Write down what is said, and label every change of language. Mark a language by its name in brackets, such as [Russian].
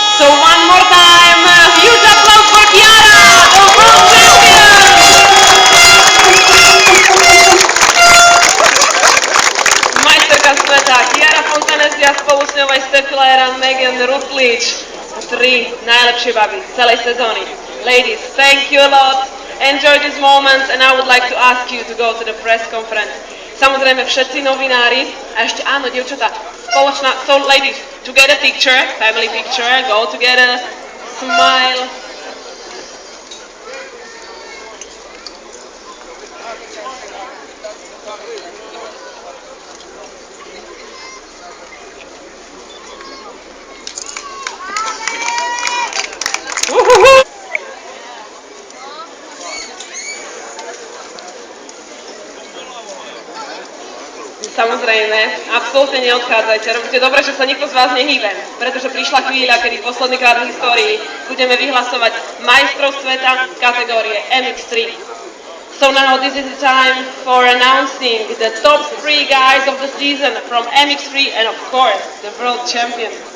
[English] So one more time, huge applause for Chiara, the world champion! [Slovak] Majsterka sveta Chiara Fontanesi a spolu s ňou aj Steffi Lajer a Megan Rutledge. 3 najlepšie baby z celej sezóny. [English] Ladies, thank you a lot. Enjoy this moment and I would like to ask you to go to the press conference. [Slovak] Samozrejme všetci novinári a ešte áno, dievčatá, spoločná, [English] so ladies, to get a picture, family picture, go together, smile. [Slovak] Samozrejme, absolútne neodchádzajte. Robíte dobre, že sa nikto z vás nehýbe, pretože prišla chvíľa, kedy poslednýkrát v histórii budeme vyhlasovať majstrov sveta kategórie MX3. [English] So now this is the time for announcing the top 3 guys of the season from MX3 and of course the world champion.